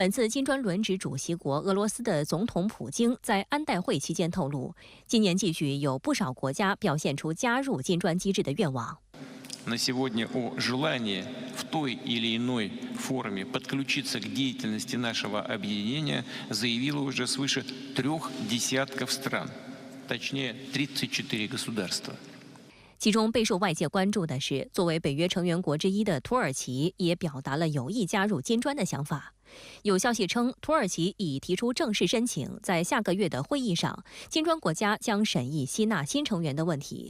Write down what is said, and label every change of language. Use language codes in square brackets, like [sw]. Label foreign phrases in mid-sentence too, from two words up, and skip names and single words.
[zh] 本次金砖轮值主席国俄罗斯的总统普京在安代会期间透露，今年继续有不少国家表现出加入金砖机制的愿望。 [ru] На сегодня о желании в той или иной форме подключиться к деятельности нашего объединения заявило уже свыше 30 стран, точнее 34 государства。 [zh] 其中备受外界关注的是，作为北约成员国之一的土耳其也表达了有意加入金砖的想法。有消息称，土耳其已提出正式申请，在下个月的会议上，金砖国家将审议吸纳新成员的问题。